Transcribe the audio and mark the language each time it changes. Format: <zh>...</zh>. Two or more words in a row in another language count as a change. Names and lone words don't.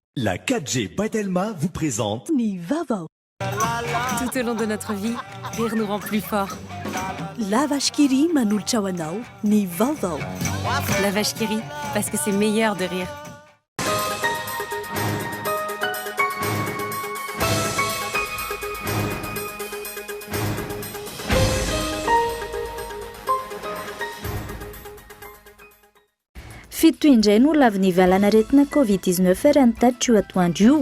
<fr>La 4G Batelma vous présente</fr> <mg>Ni Vavao.</mg> <fr>Tout au long de notre vie, rire nous rend plus fort.</fr> <mg>La vache qui rit manolotra ho anao, Ni Vavao.</mg> <fr>La vache qui rit, parce que c'est meilleur de rire.</fr> <mg>Fito indray no lavy nivalanaretina Covid-19 raha nitatitra io atoandro io.</mg>